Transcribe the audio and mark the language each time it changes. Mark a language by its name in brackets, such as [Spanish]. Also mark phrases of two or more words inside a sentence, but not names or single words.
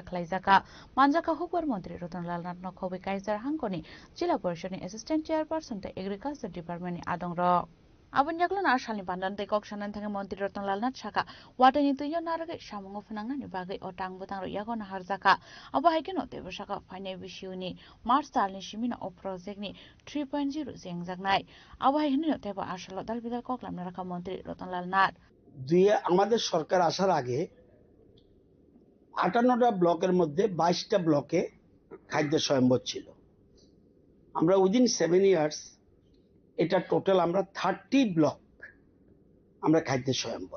[Kok Borok] khlaijaka manjaka hukbar mantri Ratanlal Nath no khobai kaisar hangkoni jila porishod ni [English] assistant chairperson [Kok Borok] tei [English] agriculture department [Kok Borok] ni adongra Abon yaklo na shalni pandan tei kok sanan thanga mantri Ratanlal Nath saka watani tuyo naragai samungo phunangna ni bagai otang butang ro yagona harjaka abo haikeno tebo saka finai bishuni March talni shimina o project ni 3.0 jengjaknai abo haikeno tebo ashalo dalbidal koklamna rakha mantri Ratanlal Nath [Bangla] দুইয়ে আমাদের সরকার আসার আগে 58টা ব্লকের মধ্যে 22টা ব্লকে খাদ্য স্বয়ম্ভর ছিল আমরা [English] within 7 years [Bangla] এটা টোটাল আমরা 30 ব্লক আমরা খাদ্য স্বয়ম্বর।